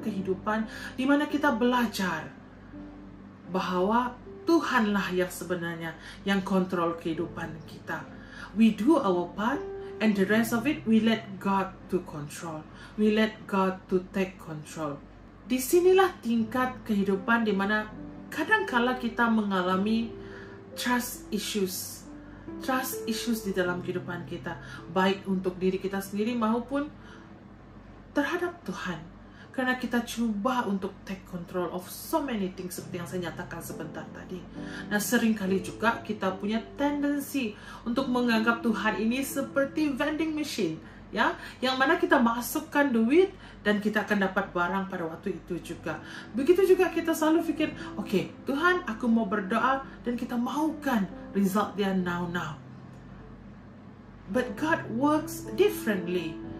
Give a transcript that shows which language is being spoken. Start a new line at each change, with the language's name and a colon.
Indonesian: kehidupan di mana kita belajar bahwa Tuhanlah yang sebenarnya yang kontrol kehidupan kita.
English: We do our part, and the rest of it we let God to control. We let God to take control.
Indonesian: Disinilah tingkat kehidupan di mana kadang-kala kita mengalami
English: trust issues
Indonesian: di dalam kehidupan kita, baik untuk diri kita sendiri maupun terhadap Tuhan. Karena kita coba untuk
English: take control of so many things
Indonesian: seperti yang saya nyatakan sebentar tadi. Nah, seringkali juga kita punya tendensi untuk menganggap Tuhan ini seperti vending machine, ya, yang mana kita masukkan duit dan kita akan dapat barang pada waktu itu juga. Begitu juga kita selalu pikir, oke, Tuhan, aku mau berdoa dan kita maukan result dia now.
English: But God works differently.